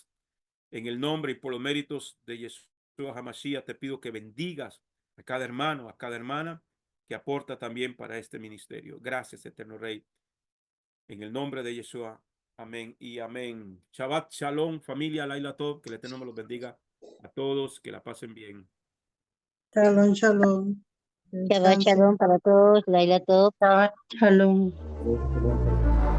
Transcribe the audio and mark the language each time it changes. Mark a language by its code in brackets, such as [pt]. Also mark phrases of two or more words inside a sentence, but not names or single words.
[es] En el nombre y por los méritos de Yeshua HaMashiach te pido que bendigas a cada hermano, a cada hermana que aporta también para este ministerio. Gracias, Eterno Rey. En el nombre de Yeshua. Amén y amén. [he] שבת שלום, familia לילה טוב. [es] Que el Eterno me los bendiga a todos. Que la pasen bien. [he] שלום, שלום. שבת שלום [es] para todos, [he] לילה טוב. שבת שלום. Shalom.